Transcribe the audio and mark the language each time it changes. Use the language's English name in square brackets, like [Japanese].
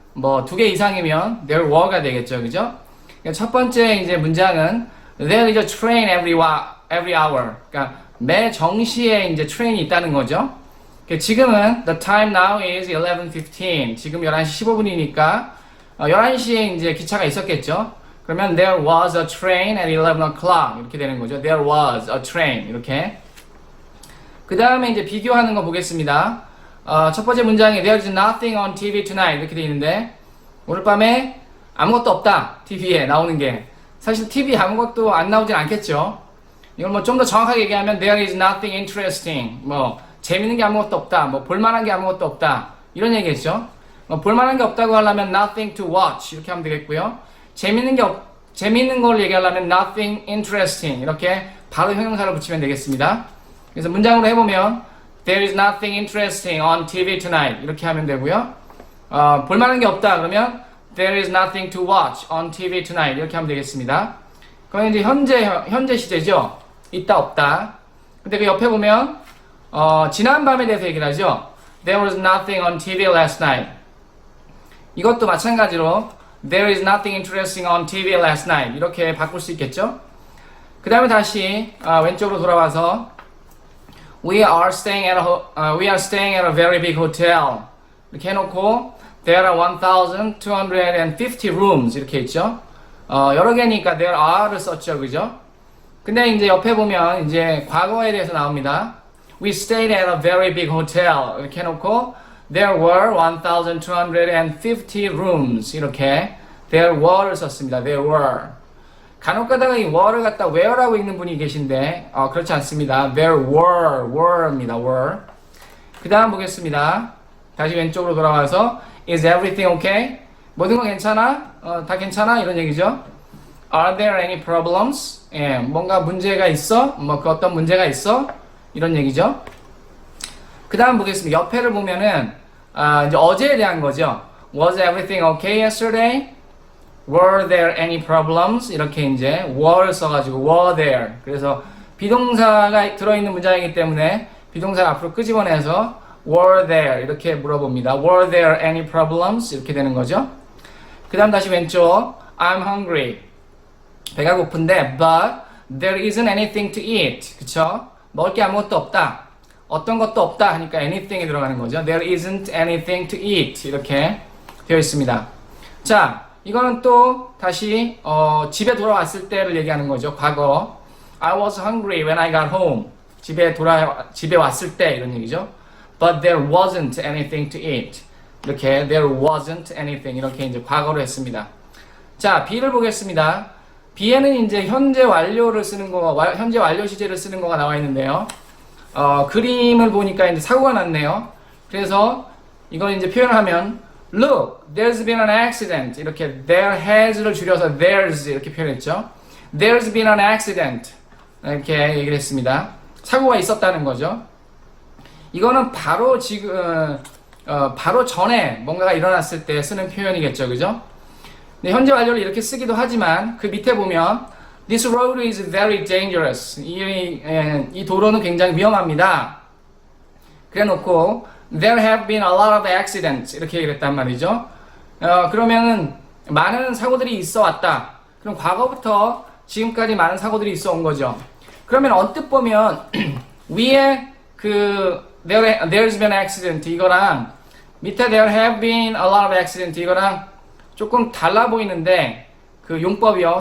[Korean] 뭐 두 개 이상이면 there were가 되겠죠. 그죠? 첫 번째 이제 문장은 [English] There is a train every hour. [Korean] 그러니까 매 정시에 이제 트레인이 있다는 거죠. 지금은 [English] the time now is 11:15. [Korean] 지금 11시 15분이니까 11시에 이제 기차가 있었겠죠. 그러면 [English] there was a train at 11 o'clock [Korean] 이렇게 되는 거죠. [English] There was a train [Korean] 이렇게. 그 다음에 이제 비교하는 거 보겠습니다. 첫 번째 문장에 [English] there is nothing on TV tonight [Korean] 이렇게 돼 있는데 오늘 밤에 아무것도 없다. TV에 나오는 게. 사실 TV 아무것도 안 나오진 않겠죠. 이걸 뭐 좀 더 정확하게 얘기하면 [English] there is nothing interesting. [Korean] 뭐 재밌는 게 아무것도 없다. 뭐 볼만한 게 아무것도 없다. 이런 얘기겠죠. 볼만한 게 없다고 하려면 [English] nothing to watch [Korean] 이렇게 하면 되겠고요. 재밌는 걸 얘기하려면 [English] nothing interesting [Korean] 이렇게 바로 형용사를 붙이면 되겠습니다. 그래서 문장으로 해보면 [English] there is nothing interesting on TV tonight [Korean] 이렇게 하면 되고요. 볼만한 게 없다 그러면 [English] there is nothing to watch on TV tonight [Korean] 이렇게 하면 되겠습니다. 그럼 이제 현재 시제죠. 있다 없다. 근데 그 옆에 보면 지난 밤에 대해서 얘기를 하죠. [English] There was nothing on TV last night. [Korean] 이것도 마찬가지로 [English] There is nothing interesting on TV last night [Korean] 이렇게 바꿀 수 있겠죠. 그 다음에 다시 왼쪽으로 돌아와서 [English] We are staying at a very big hotel [Korean] 이렇게 해놓고 [English] There are 1,250 rooms 이렇게 있죠. [Korean] 여러 개니까 there are를 썼죠. 그죠? 근데 이제 옆에 보면 이제 과거에 대해서 나옵니다. [English] We stayed at a very big hotel [Korean] 이렇게 해놓고 [English] There were 1,250 rooms 이렇게 there were를 썼습니다. There were. [Korean] 간혹 가다가 이 were를 갖다 where라고 읽는 분이 계신데 그렇지 않습니다. [English] There were입니다. [Korean] were. 그 다음 보겠습니다. 다시 왼쪽으로 돌아와서 [English] Is everything okay? [Korean] 모든 거 괜찮아? 다 괜찮아? 이런 얘기죠. [English] Are there any problems? [Korean] 예, 뭔가 문제가 있어? 뭐 그 어떤 문제가 있어? 이런 얘기죠. 그 다음 보겠습니다. 옆에를 보면은 이제 어제에 대한 거죠. [English] Was everything okay yesterday? Were there any problems? [Korean] 이렇게 이제 were를 써가지고 [English] were there. [Korean] 그래서 비동사가 들어있는 문장이기 때문에 비동사를 앞으로 끄집어내서 were there 이렇게 물어봅니다. [English] Were there any problems? [Korean] 이렇게 되는 거죠. 그 다음 다시 왼쪽 I'm hungry. 배가 고픈데 [English] but there isn't anything to eat. [Korean] 그쵸? 먹을 게 아무것도 없다. 어떤 것도 없다 하니까 anything이 들어가는 거죠. [English] There isn't anything to eat [Korean] 이렇게 되어 있습니다. 자, 이거는 또 다시 집에 돌아왔을 때를 얘기하는 거죠. 과거. [English] I was hungry when I got home. [Korean] 집에 왔을 때 이런 얘기죠. [English] But there wasn't anything to eat. [Korean] 이렇게 [English] there wasn't anything [Korean] 이렇게 이제 과거로 했습니다. 자, B를 보겠습니다. B에는 이제 현재 완료를 쓰는 거, 현재 완료 시제를 쓰는 거가 나와 있는데요. 그림을 보니까 이제 사고가 났네요. 그래서 이걸 이제 표현을 하면 [English] Look, there's been an accident. [Korean] 이렇게 there has를 줄여서 there's 이렇게 표현했죠. [English] There's been an accident. [Korean] 이렇게 얘기를 했습니다. 사고가 있었다는 거죠. 이거는 바로 지금 바로 전에 뭔가가 일어났을 때 쓰는 표현이겠죠. 그죠? 근데 현재 완료를 이렇게 쓰기도 하지만 그 밑에 보면 [English] This road is very dangerous. [Korean] 이 도로는 굉장히 위험합니다. 그래 놓고 [English] There have been a lot of accidents. [Korean] 이렇게 얘기를 했단 말이죠. 그러면은 많은 사고들이 있어 왔다. 그럼 과거부터 지금까지 많은 사고들이 있어 온 거죠. 그러면 언뜻 보면 위에 [English] There's been an accident [Korean] 이거랑 밑에 [English] There have been a lot of accidents [Korean] 이거랑 조금 달라 보이는데 그 용법이요.